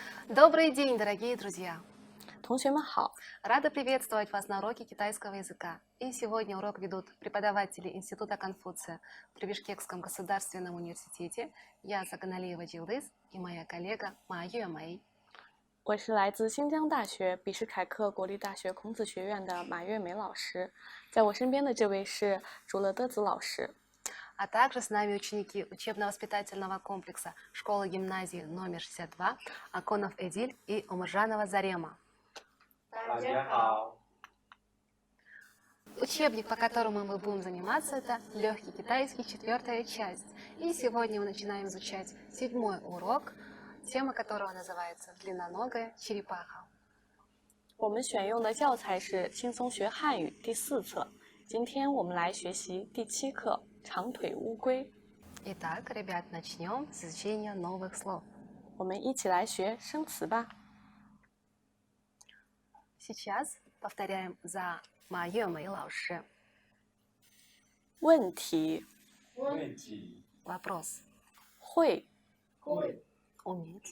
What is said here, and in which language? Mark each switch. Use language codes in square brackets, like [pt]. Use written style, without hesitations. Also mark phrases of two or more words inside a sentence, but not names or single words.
[ru] Добрый день, дорогие друзья! [zh] 同学们好， [ru] Рада приветствовать вас на уроке китайского языка. И сегодня урок ведут преподаватели Института Конфуция при Бишкекском государственном университете. Я Саганалиева Джилдыз и моя коллега Ма Юэмэй. [zh] 我是来自新疆大学比什凯克国立大学孔子学院的马月梅老师，在我身边的这位是竹乐德子老师。 [ru] А также с нами ученики учебно-воспитательного комплекса школы-гимназии номер 62 Аконов Эдиль и Умаржанова Зарема. [zh] 大家好。 [ru] Учебник, по которому мы будем заниматься, это легкий китайский, 4-я часть. И сегодня мы начинаем изучать 7-й урок, тема которого называется «Длинноногая черепаха». [zh] 我们选用的教材是《轻松学汉语》第4册，今天我们来学习第7课长腿乌龟。 [ru] Итак, ребят, начнем с изучения новых слов. [zh] 我们一起来学生词吧。 [ru] Сейчас повторяем за Ма Юэмэй 老师. [zh] 问题问题 [ru] Вопрос. [zh] 会会 [ru] Уметь.